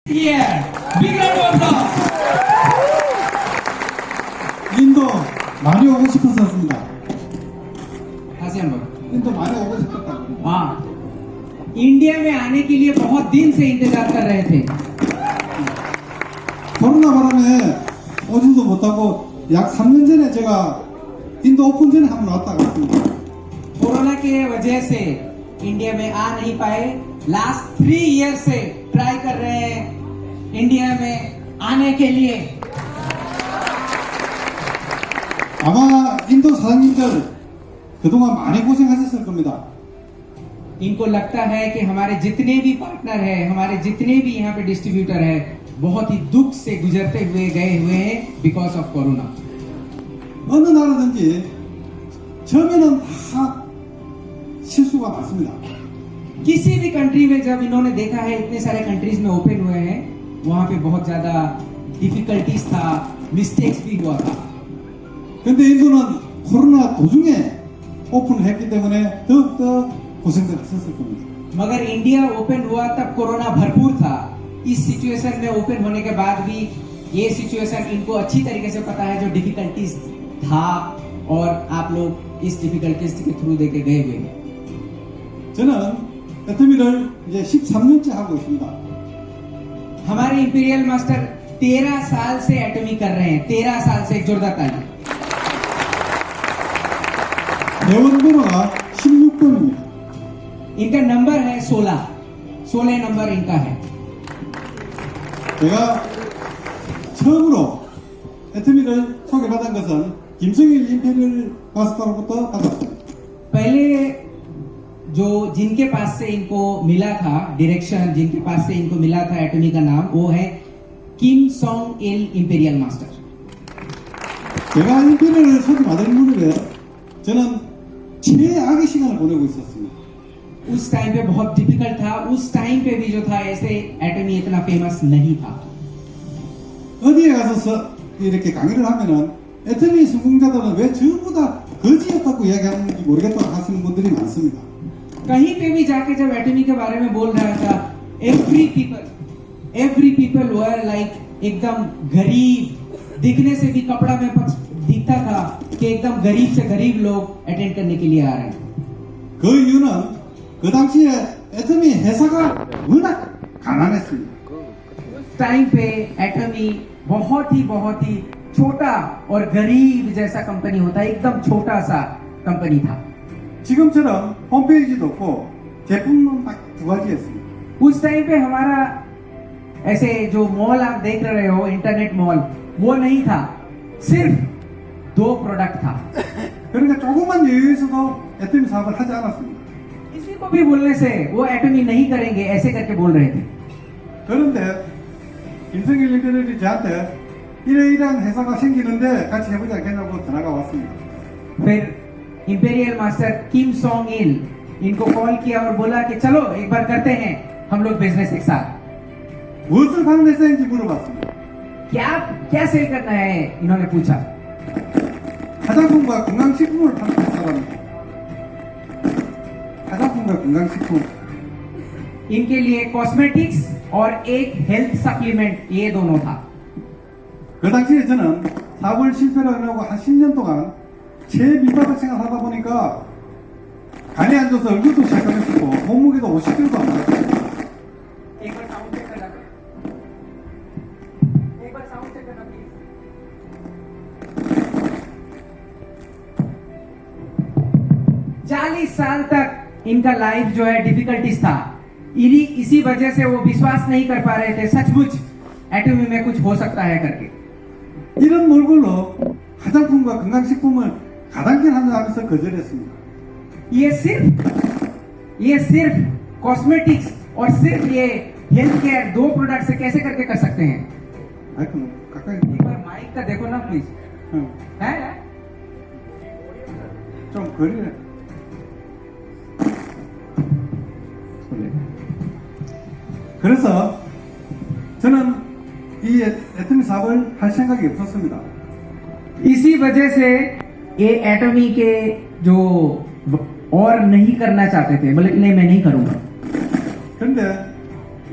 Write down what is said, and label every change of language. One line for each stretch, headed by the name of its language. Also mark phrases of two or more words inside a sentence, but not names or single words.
English: Here, big round of applause.
Korean: 인도 많이 오고 싶었었습니다. 다시 한번. 인도 많이 오고 싶었다고.
Hindi: हाँ, इंडिया में आने के लिए बहुत दिन से इंतजार कर रहे थे.
Korean: 코로나 바람에 오지도 못하고 약 3년 전에 제가 인도 오픈 전에 한번 왔다 갔습니다.
Hindi: कोरोना के वजह से इंडिया में आ नहीं पाए.
English: last 3 year
Hindi: से ट्राई कर रहे हैं इंडिया में आने के लिए.
Korean: 아마 인도 사장님들 그동안 많이 고생하셨을 겁니다.
Hindi: इनको लगता है कि हमारे जितने भी पार्टनर हैं, हमारे जितने भी यहाँ पे डिस्ट्रीब्यूटर हैं, बहुत ही दुख से गुजरते हुए गए हुए हैं
English: because of corona.
Korean: 어느 나라든지 처음에는 다 실수가 많습니다.
Hindi: किसी भी कंट्री में जब इन्होंने देखा है इतने सारे कंट्रीज में ओपन हुए हैं, वहां पे बहुत ज्यादा डिफिकल्टीज था, मिस्टेक्स भी हुआ था.
Korean: 근데 인도는 코로나 도중에 오픈을 했기 때문에 더욱더 고생들 하셨을 겁니다.
Hindi: मगर इंडिया ओपन हुआ तब कोरोना भरपूर था. इस सिचुएशन में ओपन होने के बाद भी ये सिचुएशन इनको अच्छी तरीके से पता है जो डिफिकल्टीज था और आप लोग इस डिफिकल्टीज के थ्रू देके गए हुए हैं.
Korean: 저는 애터미를 이제 13년째 하고 있습니다.
Hindi: हमारे
English: imperial master
Hindi: 13 साल से एटमी कर रहे हैं. 13 साल से. एक जोरदार ताली.
Korean: 대원 번호가 16번입니다.
Hindi: इनका नंबर है 16 नंबर इनका है.
Korean: 제가 처음으로 애터미를 소개받은 것은 김성일 임페리얼 마스터로부터 받았습니다.
Hindi: पहले जो जिनके पास से इनको मिला था डायरेक्शन, जिनके पास से इनको मिला था एटमी का नाम, वो है किम सोंग इल
English: imperial master.
Korean: 제가 임페리얼을 소개받을 무렵에 저는 최악의 시간을 보내고 있었습니다.
Hindi: उस टाइम पे बहुत डिफिकल्ट था. उस टाइम पे भी जो था ऐसे एटमी इतना फेमस नहीं था.
Korean: 어디에 가서 이렇게 강의를 하면은 애터미 성공자들은 왜 전부 다 거지였다고 이야기하는지 모르겠다고 하시는 분들이 많습니다.
Hindi: कहीं पे भी जाके जब एटमी के बारे में बोल रहा था,
English: every people were like
Hindi: एकदम गरीब, दिखने से भी कपड़ा में दिखता था कि एकदम गरीब से गरीब लोग अटेंड करने के लिए आ रहे हैं.
Korean: 그 이유는 그 당시에 애터미 회사가 워낙 가난했습니다.
Hindi: उस टाइम पे एटमी बहुत ही छोटा और गरीब जैसा कंपनी होता है. एकदम छोटा सा कंपनी था.
Korean: 지금처럼 홈페이지도 없고 제품은 딱 두 가지였습니다.
Hindi: उस टाइम पे हमारा ऐसे जो मॉल आप देख रहे हो,
English: internet mall,
Hindi: वो नहीं था. सिर्फ 2 प्रोडक्ट था.
Korean: 그러니까 조그만 여유에서도 애터미 사업을 하지 않았습니다.
Hindi: किसी को भी बोलने से वो एटमी नहीं करेंगे ऐसे करके बोल रहे थे.
Korean: 그런데 김성일 임페리얼이 저한테 이러이러한 회사가 생기는데 같이 해보지 않겠냐고 전화가 왔습니다.
Hindi: फिर
English: imperial master
Hindi: किम सोंग इल इनको कॉल किया और बोला कि चलो एक बार करते हैं हम लोग बिजनेस एक साथ.
Korean: 무엇을 파는 회사인지 물어봤습니다.
Hindi: क्या सेल करना है इन्होंने पूछा.
Korean: 화장품과 건강식품을 파는 회사랍니다. 화장품과 건강식품.
Hindi: इनके लिए कॉस्मेटिक्स और एक
English: health supplement,
Hindi: ये दोनों था.
Korean: 그 당시에 저는 사업을 실패를 하려고 한 10년 동안 최민박을 생각하다 보니까 간에 앉아서 얼굴도 시작했었고 몸무게도 50kg도 안 나왔어요.
Hindi: एक बार
English: sound check
Hindi: करना. एक बार
English: sound check
Hindi: करना प्लीज. 40 साल तक इनका लाइफ जो है डिफिकल्टीज था. इसी वजह से वो विश्वास नहीं कर पा रहे थे सचमुच एटमी में कुछ हो सकता है करके.
Korean: 이런 몰골로 화장품과 건강식품을 가당길 하면서 거절했습니다.
Hindi: ये सिर्फ कॉस्मेटिक्स और सिर्फ ये
English: health care
Hindi: 2 प्रोडक्ट से कैसे करके कर सकते हैं.
Korean: 아이고 가까이
Hindi: एक बार माइक का देखो ना प्लीज.
Korean: 응.
Hindi: है
Korean: 좀 거리래. 그래서 저는 이 애터미 사업을 할 생각이 없었습니다.
Hindi: इसी वजह से ये एटमी के जो और नहीं करना चाहते थे, बोले कि नहीं मैं नहीं करूंगा.